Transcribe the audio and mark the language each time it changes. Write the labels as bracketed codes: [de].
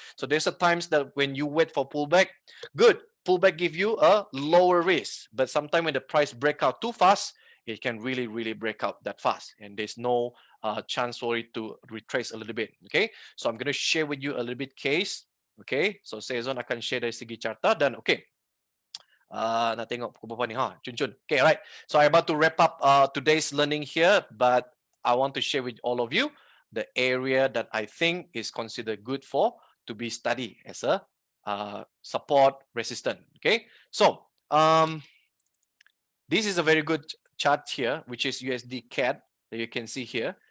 [en] So there's a times that when you wait for pullback, good. Pullback give you a lower risk. But sometimes when the price break out too fast, it can really break out that fast. And there's no chance for it to retrace a little bit. Okay. So I'm going to share with you a little bit case. Okay. [ms] So Sezon akan share dari segi carta dan okay. Nak tengok pukul berapa ni? Cun. Okay, right. [en] So I'm about to wrap up today's learning here, but I want to share with all of you the area that I think is considered good for to be studied as a support resistant. Okay, so this is a very good chart here, which is USD CAD that you can see here.